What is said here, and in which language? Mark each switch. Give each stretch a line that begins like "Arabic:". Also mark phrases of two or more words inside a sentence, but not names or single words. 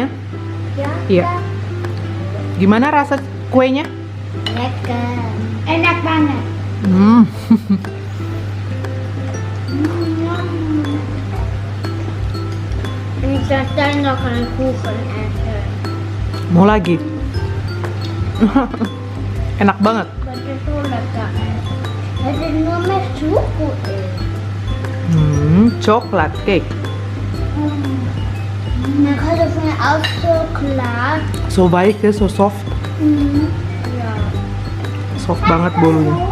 Indonesian: Ya. Iya. Gimana rasa kuenya? Lekker. Enak banget.
Dutch: Ik zou daar nog een kuchen eten.
Indonesian: Mau lagi? Enak banget.
Dutch: Het is zo lekker. Het is nog met choco in.
Indonesian: Coklat cake.
Dutch: Dan gaat het van ook zo klaar.
Indonesian: So baik ya,
English: so soft.
Dutch: Ja.
Indonesian: Soft banget bolunya.